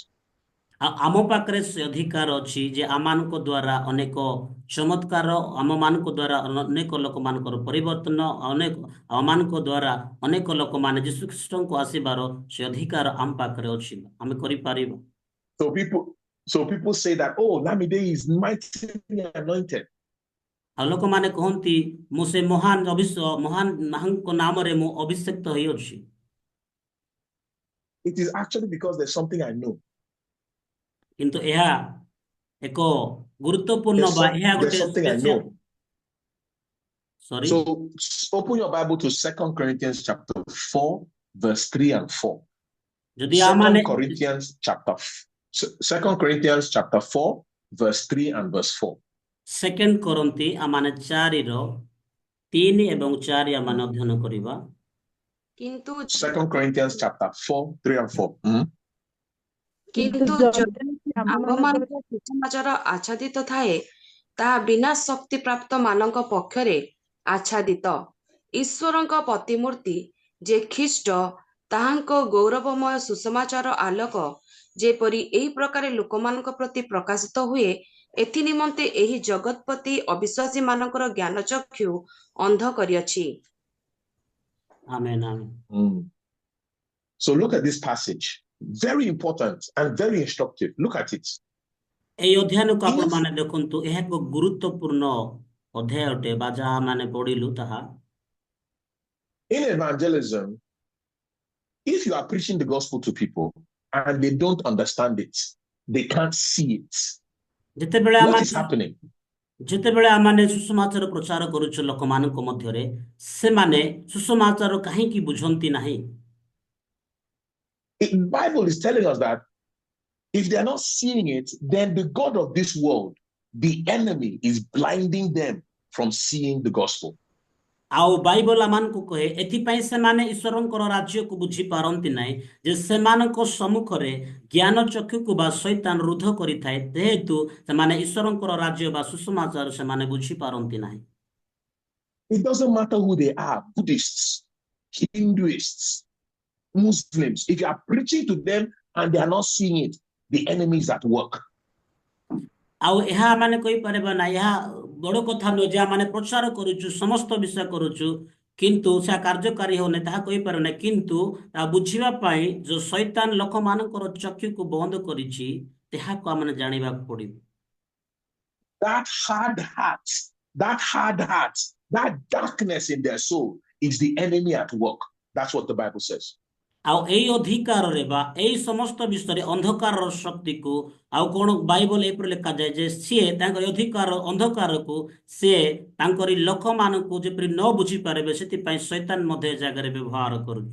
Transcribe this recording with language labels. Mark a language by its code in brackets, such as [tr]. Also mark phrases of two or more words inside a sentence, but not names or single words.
[or] ଆମ ପାଖରେ ସେ ଅଧିକାର ଅଛି ଯେ ଆମମାନଙ୍କ ଦ୍ୱାରା ଅନେକ ଚମତ୍କାର, ଆମମାନଙ୍କ ଦ୍ୱାରା ଅନେକ ଲୋକମାନଙ୍କର ପରିବର୍ତ୍ତନ, ଆମମାନଙ୍କ ଦ୍ୱାରା ଅନେକ ଲୋକମାନେ ଯୀଶୁ ଖ୍ରୀଷ୍ଟଙ୍କୁ ଆସିବାର ସେ ଅଧିକାର ଆମ ପାଖରେ ଅଛି, ଆମେ କରିପାରିବା। [en] So people say that, oh, Lamide is mightily anointed. [or] ଆଉ ଲୋକମାନେ କହନ୍ତି ମୁଁ ସେ ମହାନଙ୍କ ନାମରେ ମୁଁ ଅଭିଷେକ୍ତ ହୋଇଅଛି। [en] It is actually because there's something I know. [or] କିନ୍ତୁ ଏହା ଏକ ଗୁରୁତ୍ୱପୂର୍ଣ୍ଣ ବା ଏହା [en] There's [or] ଗୋଟେ [en] something I know. Sorry? So open your Bible to 2 Corinthians chapter 4, verse 3 and 4. [or] যদি [en] 2 Corinthians chapter 4, verse 3 and verse 4. [or] 2 କରନ୍ତି ଆମମାନେ 4ର 3 ଏବଂ 4 ଆମମାନେ ଅଧ୍ୟୟନ କରିବା। କିନ୍ତୁ [en] 2 Corinthians chapter 4, 3 and 4. [or] କିନ୍ତୁ ଆମ୍ଭମାନଙ୍କ ସୁସମାଚାର ଆଚ୍ଛାଦିତ ଥାଏ, ତାହା ବିନା ଶକ୍ତି ପ୍ରାପ୍ତ ମାନଙ୍କ ପକ୍ଷରେ ଆଚ୍ଛାଦିତ, ଈଶ୍ୱରଙ୍କ ପ୍ରତିମୂର୍ତ୍ତି ଯେ ଖ୍ରୀଷ୍ଟ, ତାହାଙ୍କ ଗୌରବମୟ ସୁସମାଚାର ଆଲୋକ ଯେପରି ଏହି ପ୍ରକାର ଲୋକମାନଙ୍କ ପ୍ରତି ପ୍ରକାଶିତ ହୁଏ, ଏଥି ନିମନ୍ତେ ଏହି ଜଗତପତି ଅବିଶ୍ୱାସୀ ମାନଙ୍କର ଜ୍ଞାନ ଚକ୍ଷୁ ଅନ୍ଧ କରିଅଛି। ଆମେନ୍, ଆମେନ୍। [en] So look at this passage. Very important and very instructive. Look at it. [or] এই ଅଧ୍ୟୟନକୁ ଆପଣମାନେ ଦେଖନ୍ତୁ, ଏହା ଏକ ଗୁରୁତ୍ୱପୂର୍ଣ୍ଣ ଅଧ୍ୟାୟ ଅଟେ ବା ଯାହା ମାନେ ପଢିଲୁ ତାହା। [en] In evangelism, if you are preaching the gospel to people and they don't understand it, they can't see it. What is happening? [or] ଯେତେବେଳେ ଆମମାନେ ସୁସମାଚାର ପ୍ରଚାର କରୁଛୁ ଲୋକମାନଙ୍କ ମଧ୍ୟରେ, ସେମାନେ ସୁସମାଚାର କାହିଁକି ବୁଝନ୍ତି ନାହିଁ? [en] The Bible is telling us that if they are not seeing it, then the God of this world, the enemy, is blinding them from seeing the gospel. [or] ଆଉ ବାଇବଲ ଆମମାନଙ୍କୁ କହେ ଏଥିପାଇଁ ସେମାନେ ଈଶ୍ୱରଙ୍କର ରାଜ୍ୟକୁ ବୁଝି ପାରନ୍ତି ନାହିଁ ଯେ ସେମାନଙ୍କ ସମ୍ମୁଖରେ ଜ୍ଞାନ ଚକ୍ଷୁକୁ ବା ଶୈତାନ ରୁଦ୍ଧ କରିଥାଏ, ଯେହେତୁ ସେମାନେ ଈଶ୍ୱରଙ୍କର ରାଜ୍ୟ ବା ସୁସମାଚାର ସେମାନେ ବୁଝି ପାରନ୍ତି ନାହିଁ। [en] It doesn't matter who they are, Buddhists, Hinduists, Muslims. If you are preaching to them and they are not seeing it, the enemy is at work. [or] ଆଉ ଏହା ମାନେ କହିପାରିବା ନା, ଏହା ବଡ଼ କଥା ନୁହେଁ ଯେ ଆମେ ପ୍ରଚାର କରୁଛୁ, ସମସ୍ତ ବିଷୟ କରୁଛୁ, କିନ୍ତୁ ସେ କାର୍ଯ୍ୟକାରୀ ହଉନି ତାହା କହିପାରୁ ନାହିଁ। କିନ୍ତୁ ତା ବୁଝିବା ପାଇଁ ଯୋଉ ଶୈତାନ ଲୋକମାନଙ୍କର ଚକ୍ଷୁକୁ ବନ୍ଦ କରିଛି, ତାହାକୁ ଆମେ ଜାଣିବାକୁ ପଡିବ। [en] That hard heart, that darkness in their soul is the enemy at work. That's what the Bible says. [or] ଆଉ ଏଇ ଅଧିକାରରେ ବା ଏଇ ସମସ୍ତ ବିଷୟରେ ଅନ୍ଧକାରର ଶକ୍ତିକୁ ଆଉ କଣ ବାଇବଲ ଏପରି ଲେଖାଯାଏ ଯେ ସିଏ ତାଙ୍କର ଅଧିକାର ଅନ୍ଧକାରକୁ ସିଏ ତାଙ୍କରି ଲୋକମାନଙ୍କୁ ଯେପରି ନ ବୁଝିପାରିବେ ସେଥିପାଇଁ ଶୈତାନ ମଧ୍ୟ ଏ ଜାଗାରେ ବ୍ୟବହାର କରୁଛି।